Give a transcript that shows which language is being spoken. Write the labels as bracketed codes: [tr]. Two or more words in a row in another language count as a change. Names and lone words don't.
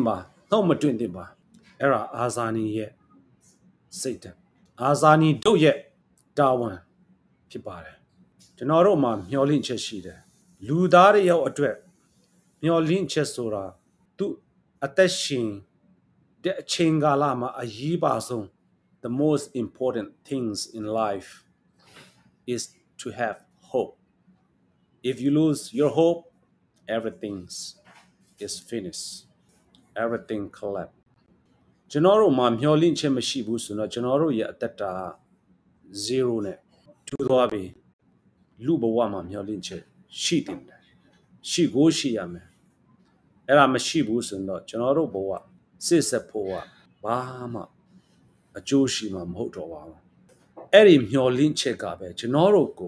[my] ပါနှုတ်မတွင်တင်ပါအဲ့ဒါအာဇာနည်ရဲ့စိတ်ဓာတ်အာဇာနည်တို့ရဲ့တာဝန်ဖြစ်ပါတယ်ကျွန်တော်တို့မှာမျှော်လင့်ချက်ရှိတယ်လူသားတွေရောက်အတွက်မျှော်လင့်ချက်ဆိုတာသူအသက်ရှင်တဲ့အချိန်ကာလမှာအရေးပါဆုံး [en] the most important things in life is to have hope if you lose your hope everything is finished everything collapse [my] ကျွန်တော်တို့မှာမျှော်လင့်ချက်မရှိဘူးဆိုတော့ကျွန်တော်တို့ရဲ့အသက်တာ 0နဲ့ထူသွားပြီလူဘဝမှာမျှော်လင့်ချက်ရှိတယ်ရှိကိုရှိရမယ်အဲ့ဒါမရှိဘူးဆိုတော့ကျွန်တော်တို့ဘဝစစ်ဆက်ဖို့ကဘာမှအကျိုးရှိမှာမဟုတ်တော့ပါဘူးအဲ့ဒီမျှော်လင့်ချက်ကပဲကျွန်တော်တို့ကို